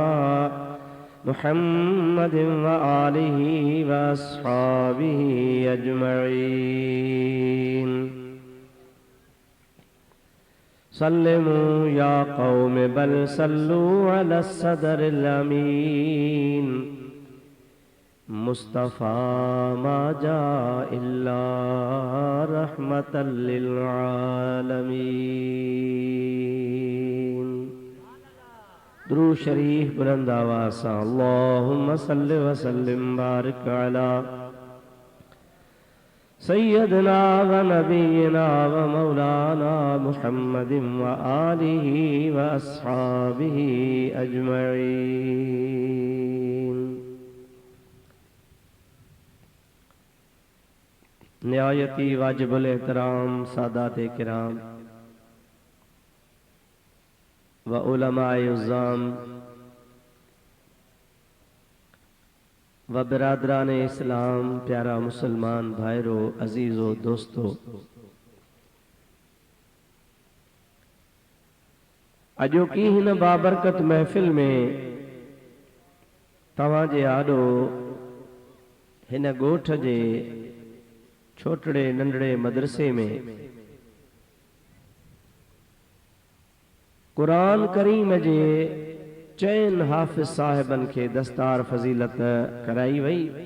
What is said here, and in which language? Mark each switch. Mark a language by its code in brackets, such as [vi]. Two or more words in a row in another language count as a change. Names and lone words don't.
[ar] محمد وآله وأصحابه أجمعين سلموا يا قوم بل صلوا على الصدر الأمين مصطفى ما جاء إلا رحمة للعالمين [ur] درود شریف بلند آواز سے [ar] اللهم صل وسلم بارک علی سيدنا ونبينا ومولانا محمد وآله وأصحابه أجمعين [ur] نهایتی واجب الاحترام سادات کرام و علماء عظام و برادران اسلام [sd] प्यारा मुसलमान भाइरों अजीजों दोस्तों अजोकी हिन बाबरकत महफिल में तवाजे आडो हिन गोठ जे छोटड़े नंढड़े मदरसे में कुरान करीम जे चैन हाफिज साहिबन के दस्तार फजीलत कराई वई